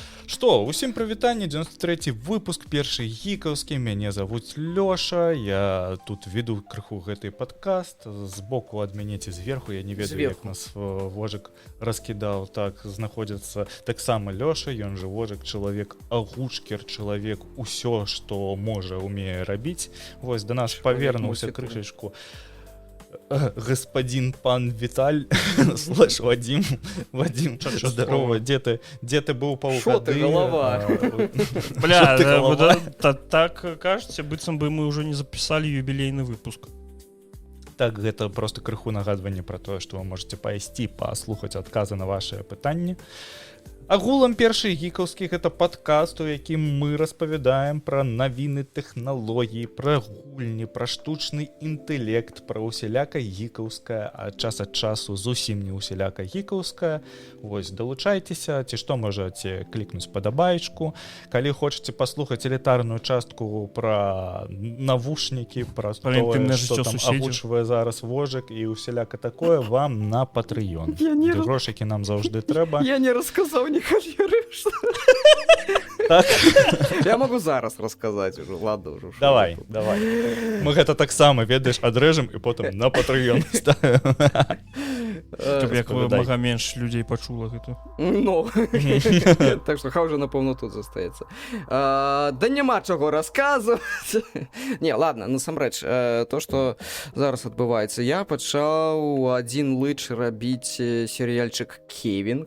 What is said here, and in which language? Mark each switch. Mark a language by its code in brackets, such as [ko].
[be] Што, усім прывітанне, 93-й выпуск, першы гікаўскі, мяне завуць Лёша, я тут веду крыху гэты падкаст, збоку ад мяне ці зверху, я не ведаю, як нас Вожык раскідаў, так, знаходзіцца таксама Лёша, ён жа Вожык, чалавек агучкер, чалавек усё, што можа, умее рабіць, вось да нас павернуўся крышачку. [ru] Господин пан Віталь, слэш Вадим, здорово, где ты был полгода? Шо ты, голова? Бля, так кажется, быццам бы мы уже не записали юбилейный выпуск. [be] Так, гэта просто крыху нагадванне про тое, што вы можете пайсці паслухаць адказы на вашыя пытанні. Агулам першы гікаўскі гэта падкаст, у якім мы распавядаем пра навіны тэхналогій, пра гульні, пра штучны інтэлект, пра усяляка гікаўскае, а час ад часу зусім не усяляка гікаўскае. Вось, далучайцеся, ці што можаце клікнуць падабаечку. Калі хочаце паслухаць элітарную частку пра навушнікі, пра тое, што там агучвае зараз Вожык і усяляка такое, вам на Patreon. Грошыкі нам заўжды трэба. Я не рассказаў ні кар'еры. Так? [ru] Я могу зараз рассказать уже, ладно уже. [be] Давай. Мы гэта таксама, ведаеш, адрэжам і потым на Patreon ставим. Каб як мага менш людзей пачула гэта. Ну, так што хай уже, напэўна, тут застаецца. Да няма чаго расказваць. Не, ладно, насамрэч, то, што зараз адбываецца, я пачаў адзін лыч рабіць серыяльчык «Кевін».